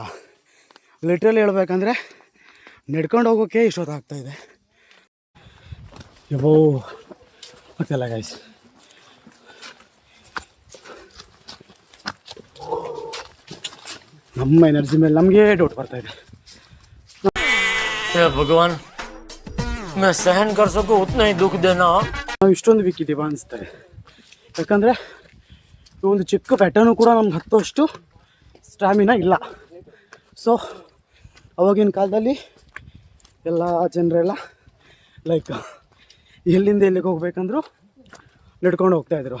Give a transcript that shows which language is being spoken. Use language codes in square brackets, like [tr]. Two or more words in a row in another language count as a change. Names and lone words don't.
[kn] ಲಿಟ್ರಲಿ ಹೇಳ್ಬೇಕಂದ್ರೆ ನಡ್ಕೊಂಡು ಹೋಗೋಕ್ಕೆ ಇಷ್ಟೊತ್ತಾಗ್ತಾಯಿದೆ. ಯಬೋ ಗೊತ್ತಿಲ್ಲ ಗೈಸ್. ನಮ್ಮ ಎನರ್ಜಿ ಮೇಲೆ ನಮಗೆ ಡೌಟ್ ಬರ್ತಾ ಇದೆ. [hi] भगवान मैं सहन कर सकूं उतना ही दुख देना. [kn] ನಾವು ಇಷ್ಟೊಂದು ವೀಕ್ ಇದ್ದೀವ ಅನಿಸ್ತಾರೆ. ಯಾಕಂದರೆ ಈ ಒಂದು ಚಿಕ್ಕ ಪ್ಯಾಟರ್ನು ಕೂಡ ನಮ್ಗೆ ಹತ್ತೋಷ್ಟು ಸ್ಟ್ಯಾಮಿನಾ ಇಲ್ಲ. ಸೊ ಅವಾಗಿನ ಕಾಲದಲ್ಲಿ ಎಲ್ಲ ಜನರೆಲ್ಲ ಲೈಕ್ ಎಲ್ಲಿಂದ ಎಲ್ಲಿಗೆ ಹೋಗ್ಬೇಕಂದ್ರು ನಡ್ಕೊಂಡು ಹೋಗ್ತಾಯಿದ್ರು.